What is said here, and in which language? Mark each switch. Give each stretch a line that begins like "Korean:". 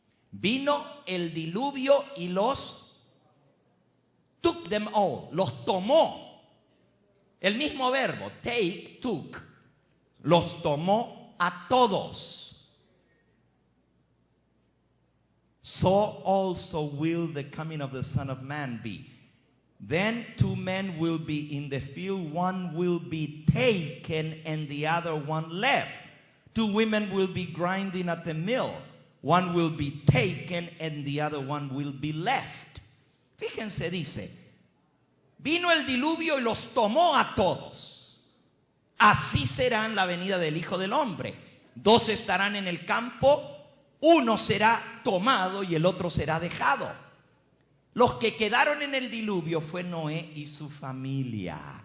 Spanish: Vino el diluvio y los
English: took them all,
Spanish: los tomó. El mismo verbo,
English: take, took,
Spanish: los tomó a todos.
English: So also will the coming of the Son of Man be. Then 2 men will be in the field, one will be taken and the other one left. 2 women will be grinding at the mill, one will be taken and the other one will be left.
Spanish: Fíjense, dice, vino el diluvio y los tomó a todos. Así será en la venida del Hijo del Hombre. 2 estarán en el campo, uno será tomado y el otro será dejado. Los que quedaron en el diluvio fue Noé y su familia.